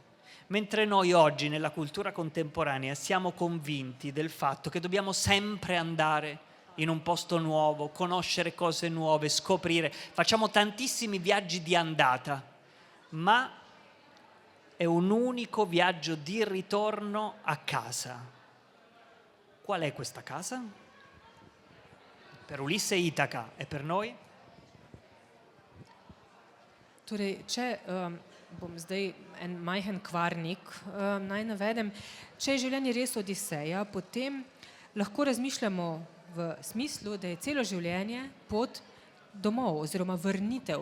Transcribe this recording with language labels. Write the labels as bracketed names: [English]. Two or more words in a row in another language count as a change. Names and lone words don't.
[Italian] Mentre noi oggi nella cultura contemporanea siamo convinti del fatto che dobbiamo sempre andare in un posto nuovo, conoscere cose nuove, scoprire, facciamo tantissimi viaggi di andata, ma è un unico viaggio di ritorno a casa. Qual è questa casa? Per Ulisse e Itaca e per noi? [Slovenian] Torej, če bom zdaj en majhen kvarnik naj navedem, če je življenje res odiseja, potem lahko razmišljamo v smislu, da je celo življenje pot domov oziroma vrnitev.